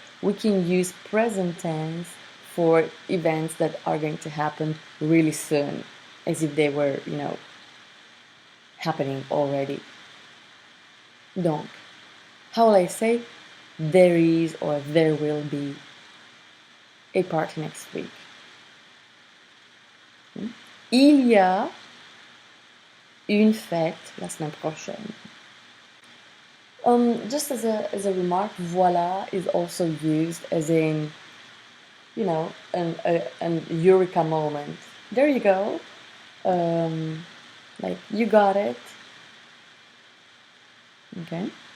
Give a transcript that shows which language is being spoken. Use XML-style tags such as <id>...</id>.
<en>We can use present tense for events that are going to happen really soon, as if they were, happening already. Donc, how will I say there is or there will be a party next week?</en> <fr>Il y a une fête la semaine prochaine.</fr> <en>Just as a remark, voilà is also used as in, an eureka moment. There you go. Like, you got it. Okay.</en>